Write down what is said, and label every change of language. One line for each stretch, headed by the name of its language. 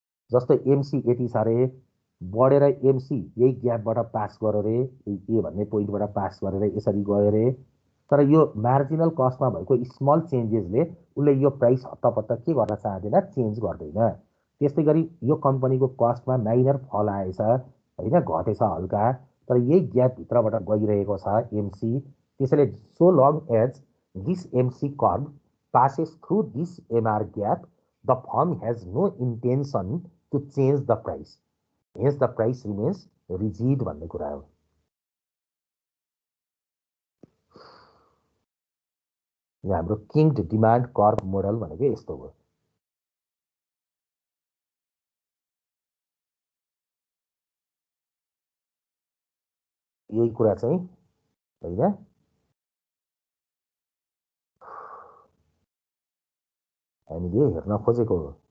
Nepali: जस्तो एमसी यति छ अरे, बढेर एमसी यही ग्यापबाट पास गऱ्यो अरे, ए भन्ने पोइन्टबाट पास गरेर यसरी गयो अरे, तर यो मार्जिनल कस्टमा भएको स्मल चेन्जेसले उसले यो प्राइस हत्तपत्त के गर्न चाहँदैन, चेन्ज गर्दैन। त्यस्तै गरी यो कम्पनीको कस्टमा माइनर फल आएछ होइन, घटेछ हल्का, तर यही ग्यापभित्रबाट गइरहेको छ एमसी।
English: त्यसैले so long as this MC curve passes through this MR gap, the firm has no intention to change the price. Hence, the price remains rigid
Nepali: भन्ने कुरा हो। यहाँ हाम्रो किङ्ड डिमान्ड कर्भ मोडल भनेको यस्तो हो। यही कुरा चाहिँ होइन, हामीले हेर्न खोजेको हो।